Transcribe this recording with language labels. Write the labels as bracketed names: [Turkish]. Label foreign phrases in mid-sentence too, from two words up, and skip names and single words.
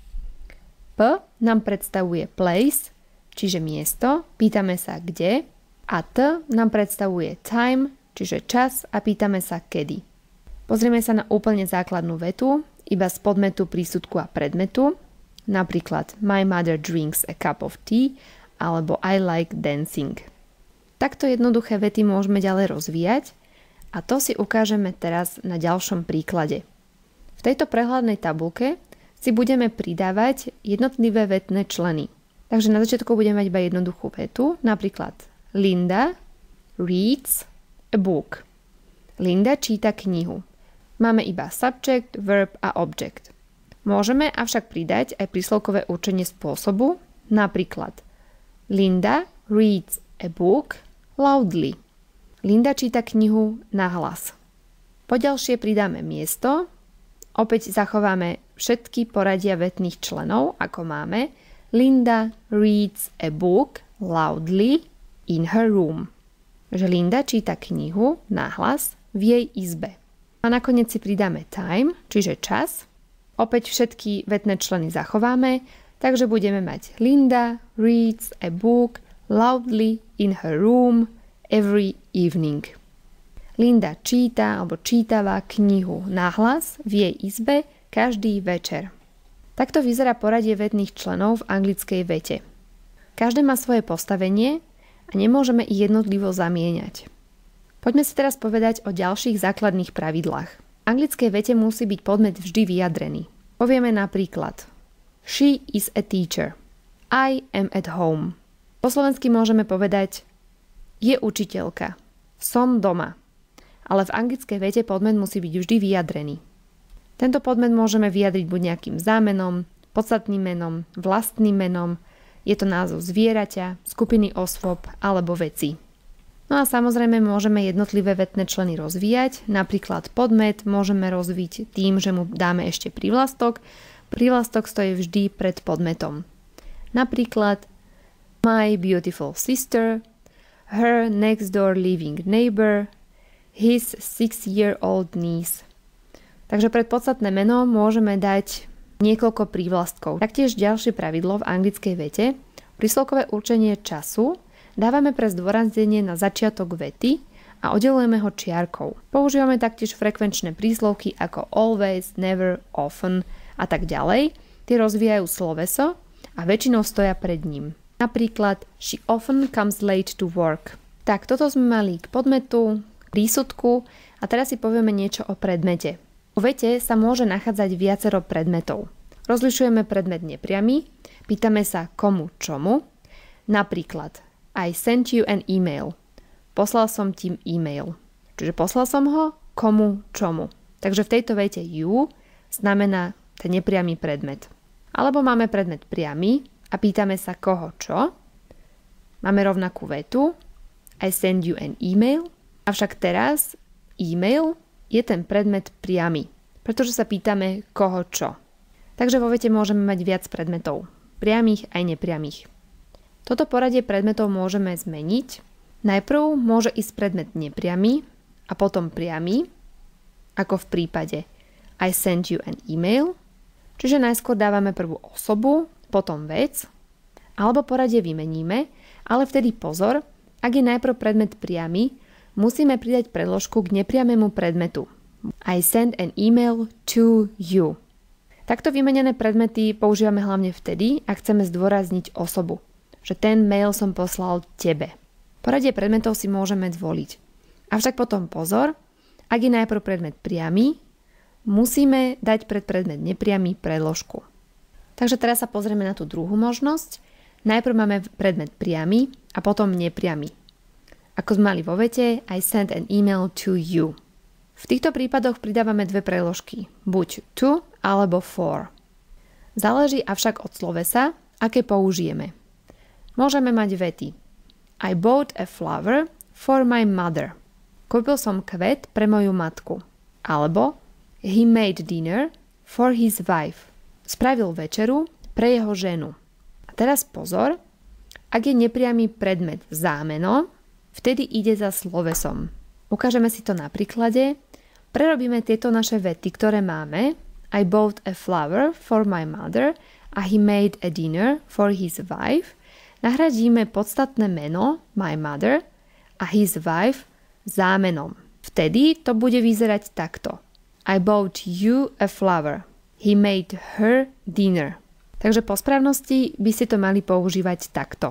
[Slovak] P nám predstavuje place, čiže miesto, pýtame sa kde. A T nám predstavuje time, čiže čas a pýtame sa kedy. Pozrieme sa na úplne základnú vetu, iba z podmetu, prísudku a predmetu. [English] Napríklad My mother drinks a cup of tea alebo I like dancing. [Slovak] Takto jednoduché vety môžeme ďalej rozvíjať a to si ukážeme teraz na ďalšom príklade. V tejto prehľadnej tabuľke si budeme pridávať jednotlivé vetné členy. Takže na začiatku budeme mať iba jednoduchú vetu, napríklad [English] Linda reads a book. [Slovak] Linda číta knihu. Máme iba [English] subject, verb [Slovak] a object. Môžeme avšak pridať aj príslovkové určenie spôsobu, napríklad [English] Linda reads a book loudly. [Slovak] Linda číta knihu nahlas. Poďalšie pridáme miesto, opäť zachováme všetky poradia vetných členov, ako máme [English] Linda reads a book loudly in her room. [Slovak] Že Linda číta knihu nahlas v jej izbe. A nakoniec si pridáme time, čiže čas. Opäť všetky vetné členy zachováme, takže budeme mať [English] Linda reads a book loudly in her room every evening. [Slovak] Linda číta alebo čítava knihu nahlas v jej izbe každý večer. Takto vyzerá poradie vetných členov v anglickej vete. Každé má svoje postavenie a nemôžeme ich jednotlivo zamieňať. Poďme si teraz povedať o ďalších základných pravidlách. V anglickej vete musí byť podmet vždy vyjadrený. Povieme napríklad [English] She is a teacher. I am at home. [Slovak] Po slovensky môžeme povedať je učiteľka. Som doma. Ale v anglickej vete podmet musí byť vždy vyjadrený. Tento podmet môžeme vyjadriť buď nejakým zámenom, podstatným menom, vlastným menom, je to názov zvieraťa, skupiny osôb alebo veci. No a samozrejme môžeme jednotlivé vetné členy rozvíjať. Napríklad podmet môžeme rozvíť tým, že mu dáme ešte prívlastok. Prívlastok stojí vždy pred podmetom. [English] Napríklad my beautiful sister, her next door living neighbor, his 6-year-old niece. [Slovak] Takže pred podstatné meno môžeme dať niekoľko prívlastkov. Taktiež ďalšie pravidlo v anglickej vete. Príslovkové určenie času dávame pre zdôraznenie na začiatok vety a oddelujeme ho čiarkou. Používame taktiež frekvenčné príslovky ako [English] always, never, often [Slovak] a tak ďalej. Tie rozvíjajú sloveso a väčšinou stoja pred ním. [English] Napríklad she often comes late to work. [Slovak] Tak, toto sme mali k podmetu, prísudku a teraz si povieme niečo o predmete. V vete sa môže nachádzať viacero predmetov. Rozlišujeme predmet nepriamy, pýtame sa komu čomu, napríklad [English] I sent you an email. [Slovak] Poslal som ti e-mail. Čiže poslal som ho komu čomu. Takže v tejto vete you znamená ten nepriamy predmet. Alebo máme predmet priamy a pýtame sa koho čo. Máme rovnakú vetu [English] I send you an email. [Slovak] Avšak teraz e-mail je ten predmet priamy, pretože sa pýtame koho čo. Takže vo vete môžeme mať viac predmetov, priamých aj nepriamých. Toto poradie predmetov môžeme zmeniť. Najprv môže ísť predmet nepriamy a potom priamy, ako v prípade [English] I sent you an email, [Slovak] čiže najskôr dávame prvú osobu, potom vec, alebo poradie vymeníme, ale vtedy pozor, ak je najprv predmet priamy, musíme pridať predložku k nepriamému predmetu. [English] I sent an email to you. [Slovak] Takto vymenené predmety používame hlavne vtedy, ak chceme zdôrazniť osobu, že ten mail som poslal tebe. Poradie predmetov si môžeme zvoliť. Avšak potom pozor, ak je najprv predmet priamy, musíme dať pred predmet nepriamy predložku. Takže teraz sa pozrieme na tú druhú možnosť. Najprv máme predmet priamy a potom nepriamy. Ako sme mali vo vete, [English] I sent an email to you. [Slovak] V týchto prípadoch pridávame dve preložky, buď to alebo for. Záleží avšak od slovesa, aké použijeme. Môžeme mať vety [English] I bought a flower for my mother. [Slovak] Kúpil som kvet pre moju matku. [English] Alebo he made dinner for his wife. [Slovak] Spravil večeru pre jeho ženu. A teraz pozor, ak je nepriamy predmet zámeno, vtedy ide za slovesom. Ukážeme si to na príklade. Prerobíme tieto naše vety, ktoré máme. [English] I bought a flower for my mother a he made a dinner for his wife. [Slovak] Nahradíme podstatné meno [English] my mother [Slovak] a [English] his wife [Slovak] zámenom. Vtedy to bude vyzerať takto. [English] I bought you a flower. He made her dinner. [Slovak] Takže po správnosti by ste to mali používať takto.